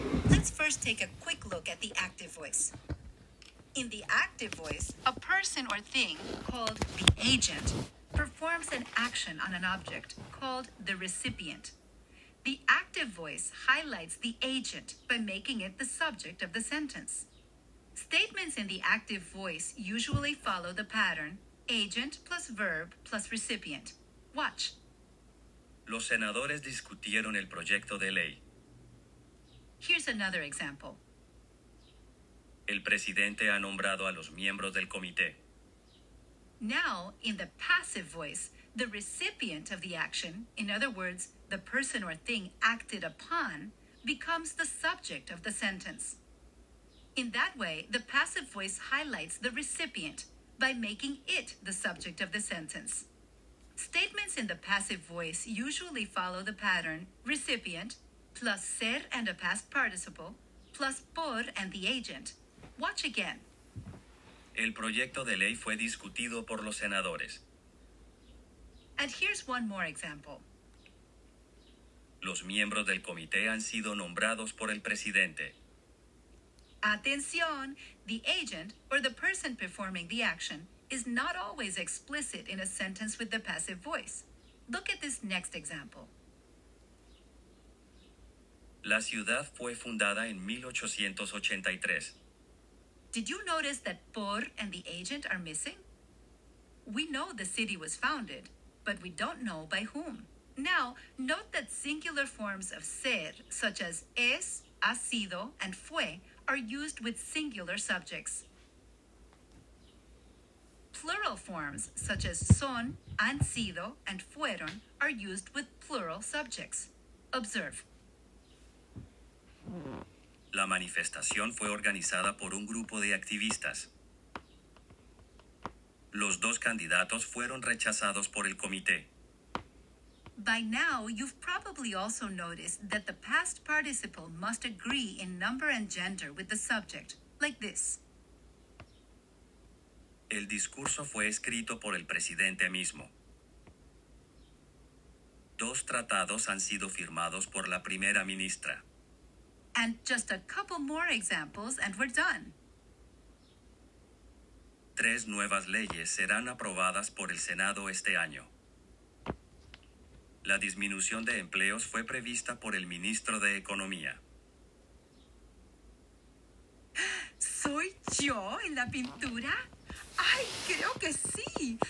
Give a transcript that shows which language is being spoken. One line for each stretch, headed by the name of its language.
English: Let's first take a quick look at the active voice. In the active voice, a person or thing called the agent performs an action on an object called the recipient. The active voice highlights the agent by making it the subject of the sentence. Statements in the active voice usually follow the pattern agent plus verb plus recipient. Watch.
Spanish: Los senadores discutieron el proyecto de ley.
English: Here's another example.
Spanish: El presidente ha nombrado a los miembros del comité.
English: Now, in the passive voice, the recipient of the action, in other words, the person or thing acted upon, becomes the subject of the sentence. In that way, the passive voice highlights the recipient by making it the subject of the sentence. Statements in the passive voice usually follow the pattern recipient plus ser and a past participle plus por and the agent. Watch again.
Spanish: El proyecto de ley fue discutido por los senadores.
English: And here's one more example.
Spanish: Los miembros del comité han sido nombrados por el presidente. Atención!
English: The agent, or the person performing the action, is not always explicit in a sentence with the passive voice. Look at this next example.
Spanish: La ciudad fue fundada en 1883.
English: Did you notice that por and the agent are missing? We know the city was founded, but we don't know by whom. Now, note that singular forms of ser, such as es, ha sido, and fue, are used with singular subjects. Plural forms, such as son, han sido, and fueron, are used with plural subjects. Observe.
Spanish: La manifestación fue organizada por un grupo de activistas. Los dos candidatos fueron rechazados por el comité.
English: By now, you've probably also noticed that the past participle must agree in number and gender with the subject, like this.
Spanish: El discurso fue escrito por el presidente mismo. Dos tratados han sido firmados por la primera ministra.
English: And just a couple more examples and we're done.
Spanish: 3 nuevas leyes serán aprobadas por el Senado este año. La disminución de empleos fue prevista por el ministro de Economía. ¿Soy yo en la pintura? ¡Ay, creo que sí!